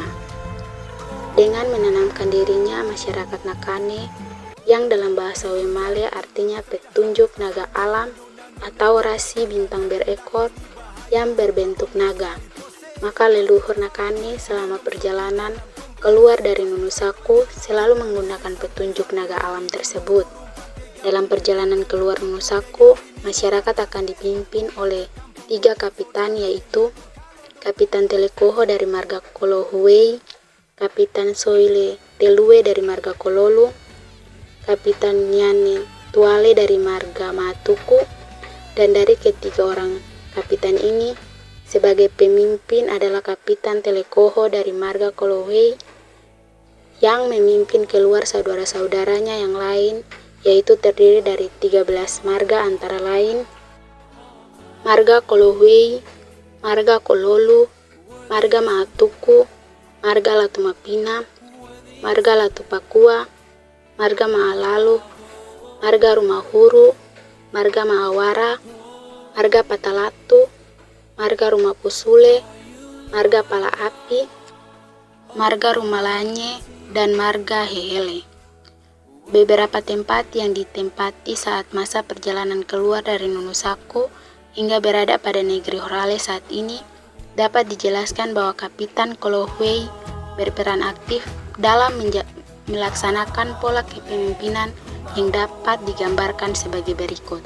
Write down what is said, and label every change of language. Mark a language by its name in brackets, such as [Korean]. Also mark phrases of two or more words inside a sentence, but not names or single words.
[Indonesian] Dengan menanamkan dirinya masyarakat Nakane, yang dalam bahasa Wemale artinya petunjuk naga alam atau rasi bintang berekor yang berbentuk naga, maka leluhur Nakane selama perjalanan keluar dari Nunusaku selalu menggunakan petunjuk naga alam tersebut. Dalam perjalanan keluar Nunusaku, masyarakat akan dipimpin oleh 3 kapitan, yaitu Kapitan Telekoho dari marga Kolohwei, Kapitan Soile Telue dari marga Kololu, Kapitan Nyane Tuale dari marga Matuku, dan dari ketiga orang kapitan ini, sebagai pemimpin adalah Kapitan Telekoho dari marga Kolohwei yang memimpin keluar saudara-saudaranya yang lain, yaitu terdiri dari 13 marga antara lain marga Kolohwei, marga Kololu, marga Matuku, marga Latumapina, marga Latupakua, marga Maalalu, marga Rumahuru, marga Maawara, marga Patalatu, marga Rumapusule, marga Pala Api, marga Rumalanye, dan marga Hehele. Beberapa tempat yang ditempati saat masa perjalanan keluar dari Nunusaku hingga berada pada negeri Orale saat ini dapat dijelaskan bahwa Kapitan Kolohwei berperan aktif dalam melaksanakan pola kepemimpinan yang dapat digambarkan sebagai berikut.